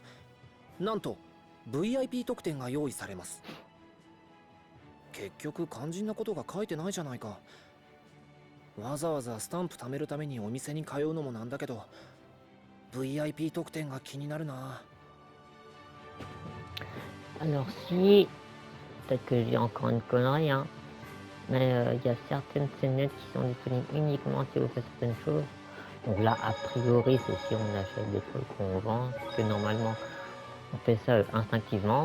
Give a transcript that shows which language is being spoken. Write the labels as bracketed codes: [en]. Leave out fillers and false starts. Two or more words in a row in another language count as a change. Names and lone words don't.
[ja] なんと VIP 特典が用意されます。結局肝心なことが書いてないじゃないか。わざわざスタンプ貯めるためにお店に通うのもなんだけど、 VIP 特典が気になるな。 [fr] Alors si, peut-être que j'ai encore une connerie, hein, mais il y a certaines scénettes qui sont disponibles uniquement si vous faites certaines choses. Donc là, a priori, c'est si on achète des trucs qu'on vend, parce que normalement, on fait ça instinctivement.